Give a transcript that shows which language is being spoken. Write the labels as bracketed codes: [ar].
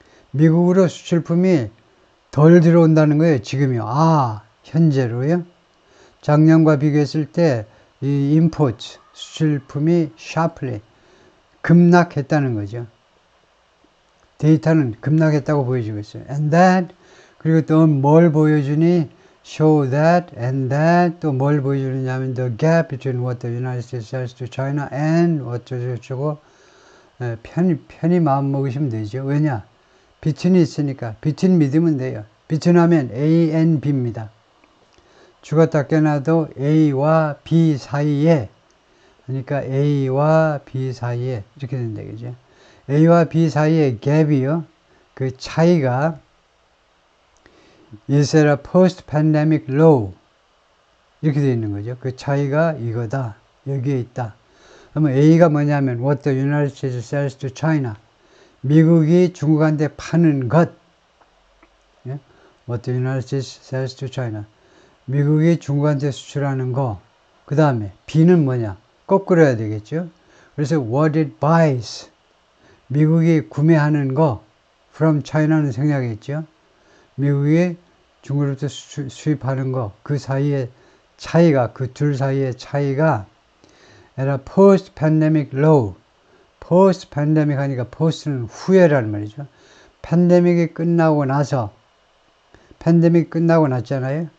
[ko] 미국으로 수출품이 덜 들어온다는 거예요. 지금이요. 현재로요. 작년과 비교했을 때 이 임포트 수출품이 sharply 급락했다는 거죠. 데이터는 급락했다고 보여주고 있어요. [en] And that [ko] 그리고 또 뭘 보여주니? [en] Show that and that [ko] 또 뭘 보여주느냐 하면 [en] the gap between what the United States sells to China and [ko] 어쩌고저쩌고 편히 마음 먹으시면 되죠. 왜냐? between이 있으니까 between 믿으면 돼요. between 하면 A and B입니다. 죽었다 깨나도 A와 B 사이에 그러니까 A와 B 사이에 이렇게 된다 그죠? A와 B 사이의 갭이요. 그 차이가 [en] is at a post-pandemic low [ko] 이렇게 되어 있는 거죠. 그 차이가 이거다. 여기에 있다. 그러면 A가 뭐냐면 [en] what the United States sells to China. [ko] 미국이 중국한테 파는 것. 예? [en] What the United States sells to China. [ko] 미국이 중국한테 수출하는 거. 그 다음에 B는 뭐냐? 거꾸로 해야 되겠죠. 그래서 [en] what it buys. [ko] 미국이 구매하는 거 from China는 생략했죠. 미국이 중국으로부터 수입하는 거 그 사이의 차이가 그 둘 사이의 차이가 [en] at a post-pandemic low. [ko] post-pandemic 하니까 post는 후에라는 말이죠. 팬데믹이 끝나고 나서 팬데믹 끝나고 났잖아요.